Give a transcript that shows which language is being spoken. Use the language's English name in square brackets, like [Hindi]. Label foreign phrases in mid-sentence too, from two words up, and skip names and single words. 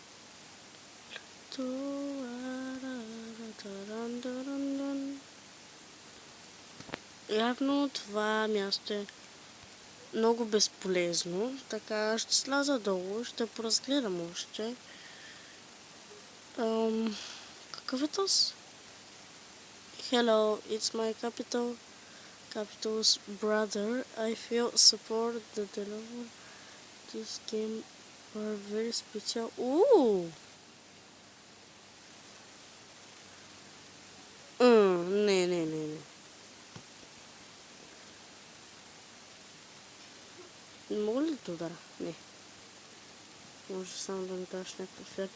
[Bulgarian] Явно това място е много безполезно, така ще сляза долу, ще поразгледам още. Какъв е този? [English] Hello, it's my capital. Capital's brother. I feel support the deliver. This game are very special. [Bulgarian] Ooh! Не. Мога ли да удара? Не. Може само да ми даш някакъв ефект.